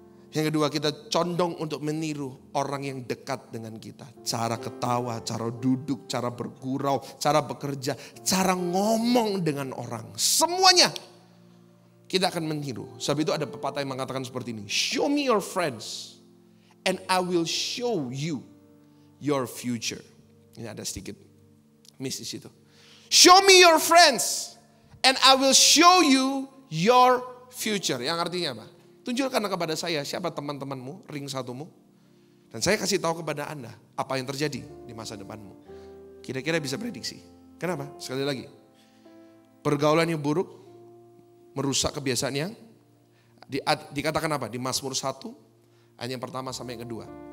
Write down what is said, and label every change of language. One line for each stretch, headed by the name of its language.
Indonesian: Yang kedua, kita condong untuk meniru orang yang dekat dengan kita. Cara ketawa, cara duduk, cara bergurau, cara bekerja, cara ngomong dengan orang. Semuanya kita akan meniru. Sebab itu ada pepatah yang mengatakan seperti ini.
English: Show me your friends and I will show you your future.
Indonesian: Ini ada sedikit miss di situ.
English: Show me your friends and I will show you your future.
Indonesian: Yang artinya apa? Tunjukkan kepada saya siapa teman-temanmu, ring satumu. Dan saya kasih tahu kepada Anda apa yang terjadi di masa depanmu. Kira-kira bisa prediksi. Kenapa? Sekali lagi. Pergaulan yang buruk merusak kebiasaan yang dikatakan apa? Di Mazmur 1 ayat yang pertama sampai yang kedua.